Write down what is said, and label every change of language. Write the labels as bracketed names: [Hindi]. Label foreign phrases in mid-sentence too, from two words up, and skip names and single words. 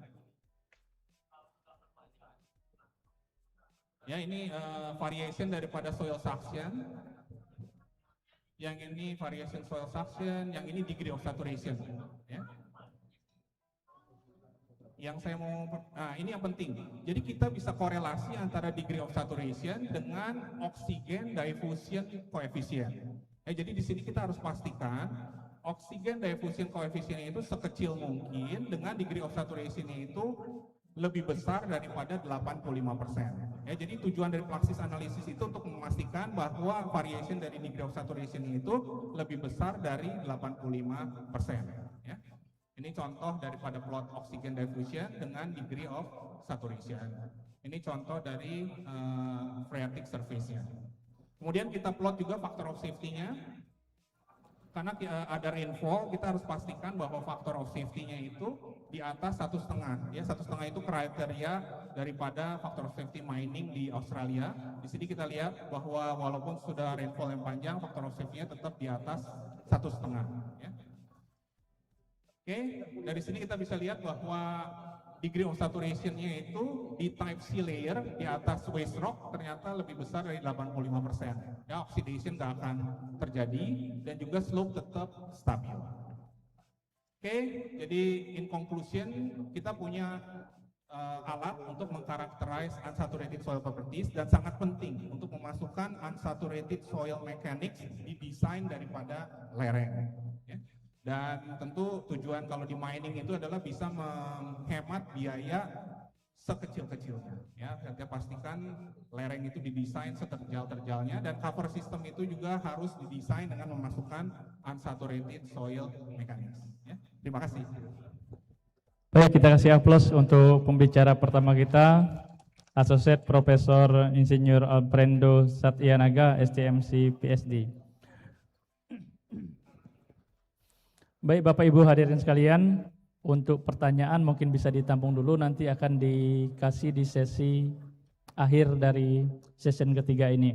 [Indonesian] Ya, ini variation daripada [English] soil suction. [Indonesian] Yang ini [English] variation soil suction, [Indonesian] yang ini [English] degree of saturation. [Indonesian] Ya. Yang saya mau, nah ini yang penting. Jadi kita bisa korelasi antara [English] degree of saturation [Indonesian] dengan [English] oxygen diffusion coefficient. [Indonesian] Jadi di sini kita harus pastikan [English] oxygen diffusion coefficient [Indonesian] itu sekecil mungkin dengan [English] degree of saturation [Indonesian] itu lebih besar daripada 85%. Ya, jadi tujuan dari Fluxys analisis itu untuk memastikan bahwa variation dari [English] degree of saturation [Indonesian] itu lebih besar dari 85%. Ya. Ini contoh daripada [English] plot oxygen diffusion [Indonesian] dengan [English] degree of saturation. [Indonesian] Ini contoh dari [English] phreatic surface- [Indonesian] nya. Kemudian kita plot juga [English] factor of safety- [Indonesian] nya. Karena ada rainfall, kita harus pastikan bahwa [English] faktor of safety- [Indonesian] nya itu di atas 1,5. Ya, 1,5 itu kriteria daripada [English] faktor of safety mining [Indonesian] di Australia. Di sini kita lihat bahwa walaupun sudah rainfall yang panjang, [English] faktor of safety- [Indonesian] nya tetap di atas 1,5. Ya. Oke, dari sini kita bisa lihat bahwa [English] degree of saturation- [Indonesian] nya itu di [English] type C layer [Indonesian] di atas [English] waste rock [Indonesian] ternyata lebih besar dari 85%. Ya, oxidation nggak akan terjadi dan juga slope tetap stabil. Oke, jadi [English] in conclusion [Indonesian] kita punya alat untuk mengkarakterize [English] unsaturated soil properties [Indonesian] dan sangat penting untuk memasukkan [English] unsaturated soil mechanics [Indonesian] di desain daripada lereng. Ya. Dan tentu tujuan kalau di mining itu adalah bisa menghemat biaya sekecil-kecilnya. Ya, kita pastikan lereng itu didesain seterjal-terjalnya dan [English] cover system [Indonesian] itu juga harus didesain dengan memasukkan [English] unsaturated soil mechanics. [Indonesian] Ya, terima kasih. Baik, kita kasih aplaus untuk pembicara pertama kita, Associate Profesor Insinyur Alfredo Satyanaga, STMC PSD. Baik Bapak Ibu hadirin sekalian, untuk pertanyaan mungkin bisa ditampung dulu, nanti akan dikasih di sesi akhir dari session ketiga ini.